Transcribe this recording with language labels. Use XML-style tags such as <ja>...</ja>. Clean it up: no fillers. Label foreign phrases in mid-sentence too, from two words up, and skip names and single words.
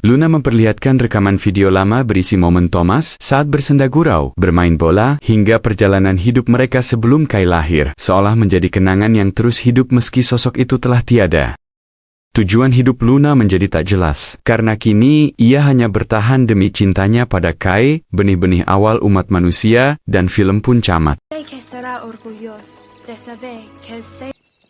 <id>Luna memperlihatkan rekaman video lama berisi momen Thomas saat bersenda gurau, bermain bola, hingga perjalanan hidup mereka sebelum Kai lahir, seolah menjadi kenangan yang terus hidup meski sosok itu telah tiada. Tujuan hidup Luna menjadi tak jelas, karena kini ia hanya bertahan demi cintanya pada Kai, benih-benih awal umat manusia, dan film pun camat.</id> <es>Sé que estará orgulloso de saber que el</es>